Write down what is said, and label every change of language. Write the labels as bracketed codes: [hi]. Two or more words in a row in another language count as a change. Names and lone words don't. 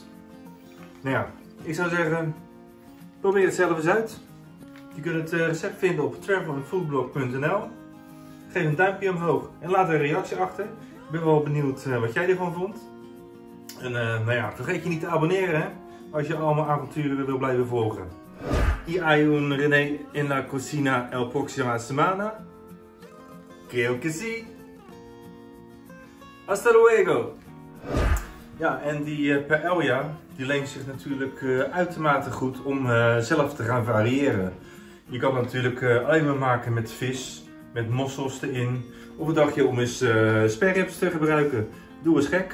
[nl] Nou ja, ik zou zeggen, probeer het zelf eens uit. Je kunt het recept vinden op travelandfoodblog.nl. Geef een duimpje omhoog en laat een reactie achter. Ik ben wel benieuwd wat jij ervan vond. En nou ja, vergeet je niet te abonneren hè, als je allemaal avonturen wil blijven volgen. [es] Y hay un René en la cocina el próxima semana. Creo que sí. Hasta luego. [nl] Ja, en die paella die leent zich natuurlijk uitermate goed om zelf te gaan variëren. Je kan het natuurlijk alleen maar maken met vis, met mossels erin. Of een dagje om eens sperrips te gebruiken. Doe eens gek.